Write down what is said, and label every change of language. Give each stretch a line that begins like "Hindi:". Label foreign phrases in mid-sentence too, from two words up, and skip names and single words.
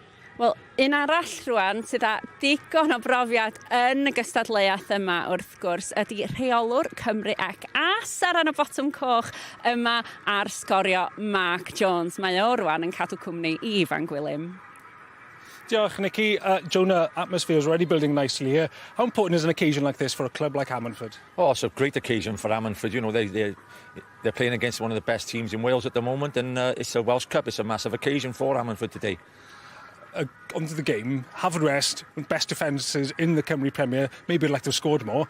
Welsh: Wel, un arall rwan sydd â digon o brofiad yn y gystadleuaeth yma wrth gwrs ydy rheolwr Cymru ac as ar y botwm coch yma ar sgorio Mark Jones. Mae o rwan yn cadw cwmni i Ifan Gwilym. Diolch, Nicky.
English: Jonah, atmosphere is already building nicely here. How important is an occasion like this for a club like Ammanford? Oh, it's a great occasion for Ammanford. You know, they're playing against one of the best teams in Wales at the moment, and it's a Welsh Cup. It's a massive occasion for Ammanford today. onto the game, Haverfordwest, with best defences in the Cymru Premier, maybe would like to have scored more.